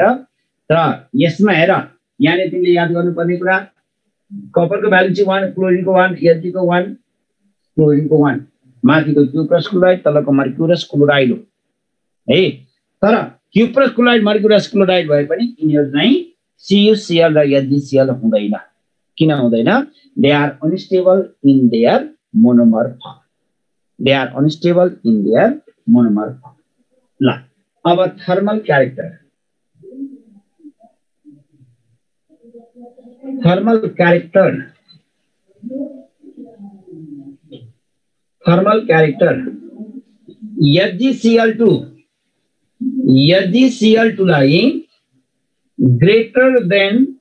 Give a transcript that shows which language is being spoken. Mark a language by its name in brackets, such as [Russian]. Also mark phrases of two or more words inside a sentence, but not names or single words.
[Nepali] र यसमा हेर यहाँले तिमीले याद गर्नुपर्ने कुरा कपरको भ्यालेन्सी 1, क्लोरिनको 1, Hg को 1, क्लोरिनको 1 माथिको क्युप्रस क्लोराइड तलको मर्क्युरस क्लोराइड हो है। तर क्युप्रस क्लोराइड मर्क्युरस क्लोराइड भए पनि यिनीहरू चाहिँ CuCl र HgCl हुँदैन। किन हुँदैन? [English] They are unstable in their monomer form. They are unstable in their monomer form. [Nepali] ल अब [English] thermal character. thermal character HgCl2 लाई greater than